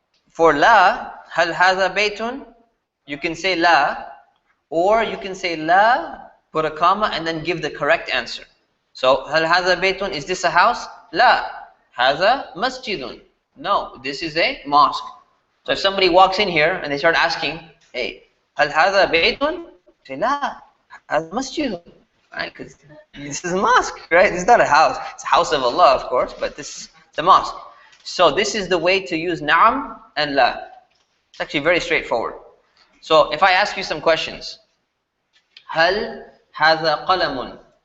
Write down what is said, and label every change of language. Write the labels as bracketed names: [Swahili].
[Arabic] For لا, هل هذا بيت? [English] You can say لا, or you can say لا, put a comma, and then give the correct answer. [Arabic] So هل هذا بيت? [English] Is this a house? [Arabic] لا. هذا مسجد. [English] No, this is a mosque. So if somebody walks in here and they start asking, hey, [Arabic] هل هذا بيت? Say لا, هذا مسجد. [English] Right? Because this is a mosque, right? This is not a house. It's a house of Allah, of course, but this is the mosque. So this is the way to use na'am and la. It's actually very straightforward. So if I ask you some questions, [Arabic] هل هذا قلم?